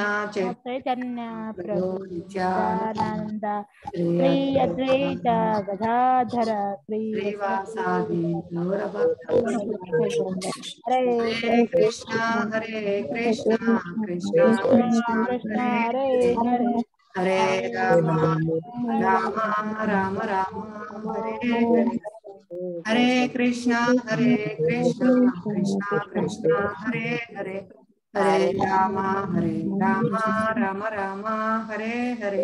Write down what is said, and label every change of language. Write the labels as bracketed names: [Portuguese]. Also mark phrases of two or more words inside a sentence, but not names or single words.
[Sanskrit] చైతన్య ప్రభు నిత్యానంద శ్రీ అద్వైత గదాధర శ్రీవాసాది హరే కృష్ణ హరే కృష్ణ కృష్ణ కృష్ణ హరే హరే హరే రామ రామ రామ రామ హరే హరే. హరే కృష్ణ కృష్ణ కృష్ణ హరే హరే. హరే రామ రామ రామ హరే హరే.